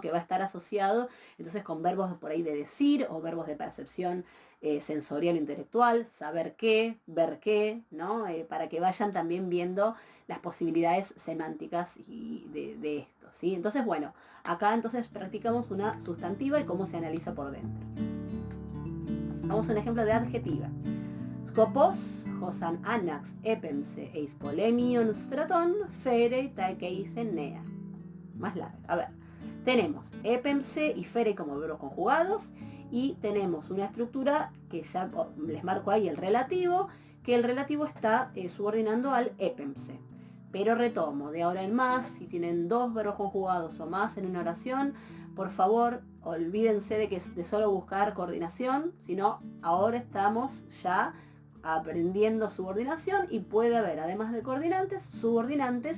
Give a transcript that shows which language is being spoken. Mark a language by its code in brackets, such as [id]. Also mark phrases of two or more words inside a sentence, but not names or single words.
[es] Que va a estar asociado entonces con verbos por ahí de decir o verbos de percepción sensorial o intelectual, saber qué, ver qué, ¿no? Para que vayan también viendo las posibilidades semánticas de esto, ¿sí? Entonces, bueno, acá entonces practicamos una sustantiva y cómo se analiza por dentro. Vamos a un ejemplo de adjetiva. [el] Σκοπός, ὃν ἄναξ, ἔπεμψε, εἰς πολέμιον στρατόν, φέρει, τἀκεῖθεν νέα. [es] Más larga. A ver, tenemos epemse y fere como verbos conjugados y tenemos una estructura que ya les marco ahí el relativo, que el relativo está subordinando al epemse. Pero retomo, de ahora en más, si tienen dos verbos conjugados o más en una oración, por favor, olvídense de solo buscar coordinación, sino ahora estamos ya aprendiendo subordinación y puede haber, además de coordinantes, subordinantes.